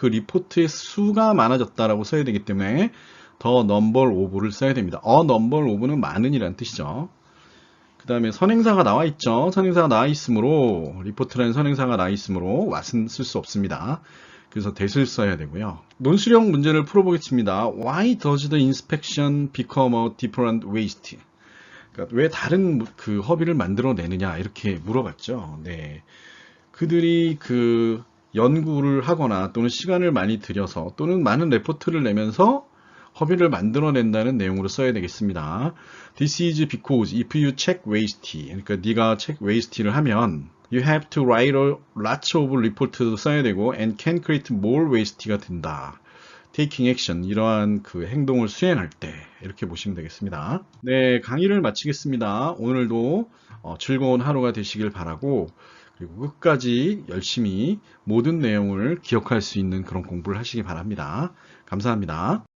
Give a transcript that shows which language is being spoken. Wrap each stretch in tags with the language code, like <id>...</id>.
<ko>그 리포트의 수가 많아졌다라고 써야 되기 때문에 the number of를 써야 됩니다. a number of는 많은이라는 뜻이죠. 그 다음에 선행사가 나와 있죠. 선행사가 나와 있으므로 리포트라는 선행사가 나와 있으므로 what은 쓸 수 없습니다. 그래서 that을 써야 되고요. 논술형 문제를 풀어보겠습니다.</ko> <en>Why does the inspection become a different waste?</en> <ko>그러니까 왜 다른 그 허비를 만들어내느냐 이렇게 물어봤죠. 네, 그들이 그 연구를 하거나 또는 시간을 많이 들여서 또는 많은 레포트를 내면서 허비를 만들어낸다는 내용으로 써야 되겠습니다.</ko> <en>This is because if you check waste,</en> <ko>그러니까 네가</ko> <en>check waste</en> <ko>를 하면</ko> <en>you have to write a lots of report</en> <ko>도 써야 되고</ko> <en>and can create more waste</en> <ko>가 된다.</ko> <en>taking action,</en> <ko>이러한 그 행동을 수행할 때 이렇게 보시면 되겠습니다. 네, 강의를 마치겠습니다. 오늘도 즐거운 하루가 되시길 바라고 그리고 끝까지 열심히 모든 내용을 기억할 수 있는 그런 공부를 하시기 바랍니다. 감사합니다.</ko>